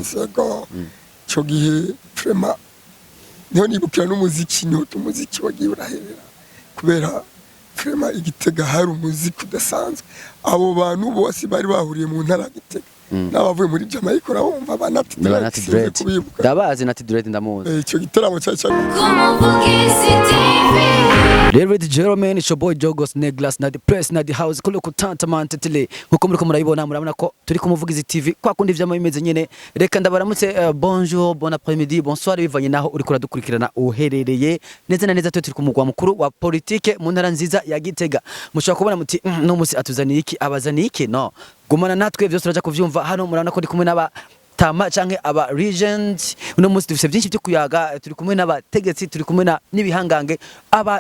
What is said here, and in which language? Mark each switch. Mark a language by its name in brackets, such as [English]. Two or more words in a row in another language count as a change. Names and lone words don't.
[Rundi] cyo gihe vraiment niho nibukira n'umuziki umuziki wagiye uraherera kubera vraiment Igitega hari umuziki udasanzwe abo bantu bose bari bahuriye mu ntara Gitega n'abavuye muri Jamaica urabumva ba Nati Dread ndabazi Nati Dread ndamuzi icyo gitaramo cyari Como Vugisi TV. [English] Ladies and gentlemen, it's your boy [Rundi] Jogos Neglas na [English] the press [Rundi] na [English] the house [Rundi] kulo kutanta mantele nkuko muriko murabibona murabona ko turi ku Muvugizi TV kwa kundi vyama bimeze nyene reka ndabaramutse [French] bonjour bon après-midi bonsoir [Rundi] bivanye naho uri kuradukurikirana uherereye neza na neza turi ku mugwa mukuru wa politique mu ntara nziza ya Gitega mushaka kubona muti no musi atuzaniye iki abazaniye iki no gumana natwe byose turaja kuvyumva hano murabona ko ndi kumwe n'aba tama canke aba regent uno munsi dufise byinshi byo kuyaga turi kumwe n'abategetsi turi kumwe n'ibihangange aba